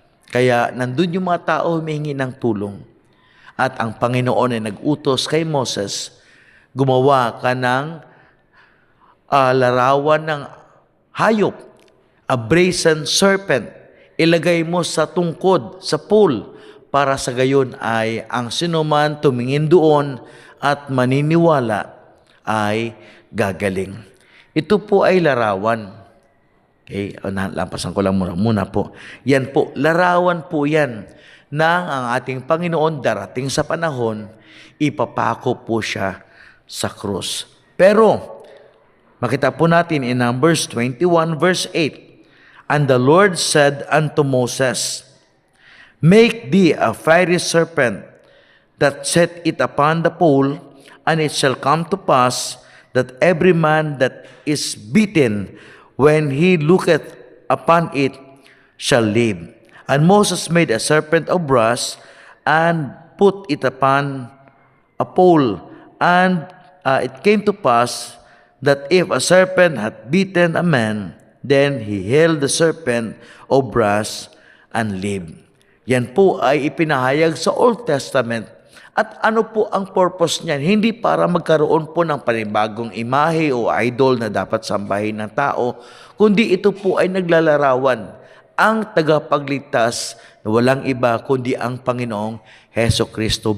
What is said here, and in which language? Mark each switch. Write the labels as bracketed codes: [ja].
[tl] Kaya nandun yung mga tao humihingi ng tulong. At ang Panginoon ay nag-utos kay Moses, gumawa ka ng larawan ng hayop, [en] a brazen serpent, [tl] ilagay mo sa tungkod, sa pool, para sa gayon ay ang sinuman tumingin doon at maniniwala ay gagaling. Ito po ay larawan. Okay, lampasan ko lang muna po. Yan po, larawan po yan nang ang ating Panginoon darating sa panahon, ipapako po siya sa krus. Pero, makita po natin [en] in Numbers 21 verse 8, and the Lord said unto Moses, make thee a fiery serpent, that set it upon the pole, and it shall come to pass that every man that is bitten, when he looketh upon it, shall live. And Moses made a serpent of brass and put it upon a pole. And it came to pass that if a serpent had bitten a man, then he held the serpent of brass and lived. [tl] Yan po ay ipinahayag sa Old Testament. At ano po ang purpose niyan? Hindi para magkaroon po ng panibagong imahe o idol na dapat sambahin ng tao, kundi ito po ay naglalarawan ang tagapagligtas na walang iba kundi ang Panginoong Heso Kristo.